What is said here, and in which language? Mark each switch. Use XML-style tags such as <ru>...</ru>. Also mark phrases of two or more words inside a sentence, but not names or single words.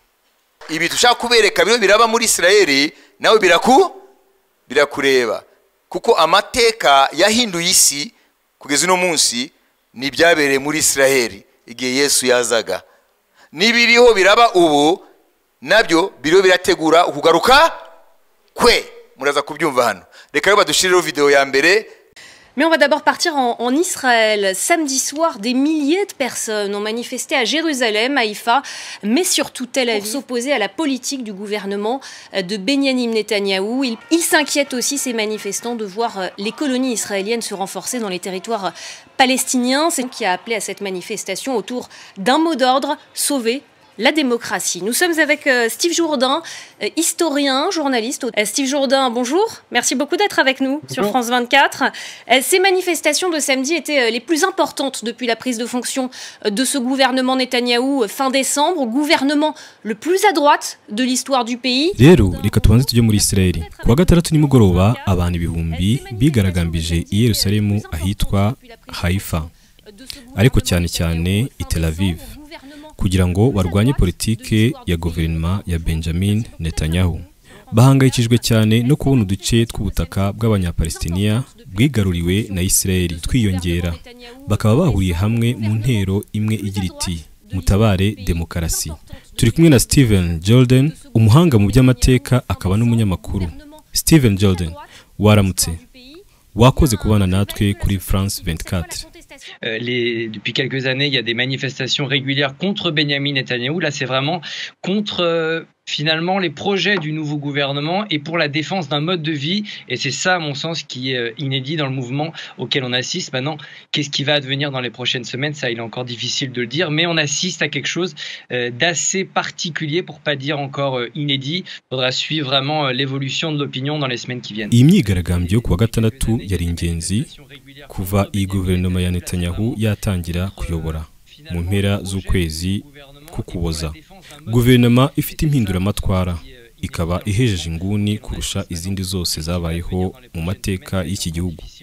<rw>Ibi tushaka kubereka biro biraba muri Isirayeli, nawe birakureba, kuko amateka yahinduye isi kugeza uno munsi ni byabereye muri Isirayeli igihe Yesu yazaga. Nibiriho biraba ubu nabyo biro birategura ukugaruka kwe. Muraza kubyumva hano. Reka rero badushirireho video ya mbere.</rw> <fr>Mais on va d'abord partir en Israël. Samedi soir, des milliers de personnes ont manifesté à Jérusalem, Haïfa, mais surtout Tel Aviv, pour s'opposer à la politique du gouvernement de Benyamin Netanyahou. Ils s'inquiètent aussi, ces manifestants, de voir les colonies israéliennes se renforcer dans les territoires palestiniens. C'est qui a appelé à cette manifestation autour d'un mot d'ordre: sauver la démocratie. Nous sommes avec Steve Jourdain, historien, journaliste. Steve Jourdain, bonjour. Merci beaucoup d'être avec nous sur France 24. Ces manifestations de samedi étaient les plus importantes depuis la prise de fonction de ce gouvernement Netanyahou fin décembre, gouvernement le plus à droite de l'histoire du pays.</fr> <rw>Rero reka tubanze tujye muri Israeli. Kuwa gatandatu nimugoroba abantu ibihumbi bigaragambije i Yerusalemu ahitwa Haifa, ariko cyane cyane i Tel Aviv, kugira ngo barwanye politike ya guverinoma ya Benjamin Netanyahu. Bahangayikijwe cyane no kubona uduce tw'ubutaka bw'abanyapalestiniya bwigaruriwe na Israeli twiyongera. Bakaba bahuriye hamwe mu ntero imwe igira iti mutabare demokarasi. Turi kumwe na Steven Jordan, umuhanga mu by'amateka akaba n'umunyamakuru. Steven Jordan, waramutse. Wakoze kubana natwe kuri France 24.</rw> <fr>Depuis quelques années, il y a des manifestations régulières contre Benyamin Netanyahou. Là, c'est vraiment contre finalement les projets du nouveau gouvernement et pour la défense d'un mode de vie. Et c'est ça, à mon sens, qui est inédit dans le mouvement auquel on assiste. Maintenant, qu'est-ce qui va advenir dans les prochaines semaines? Ça, il est encore difficile de le dire. Mais on assiste à quelque chose d'assez particulier, pour pas dire encore inédit. Il faudra suivre vraiment l'évolution de l'opinion dans les semaines qui viennent.</fr> <rw>Imyigaragambyo kuwa gatandatu yari ingenzi kuva iyi guverinoma ya Netanyahu yatangira kuyobora mu mpera z'ukwezi k'Ukuboza. Guverinoma ifite impinduramatwara ikaba ihejeje inguni kurusha izindi zose zabayeho mu mateka y'iki gihugu.</rw>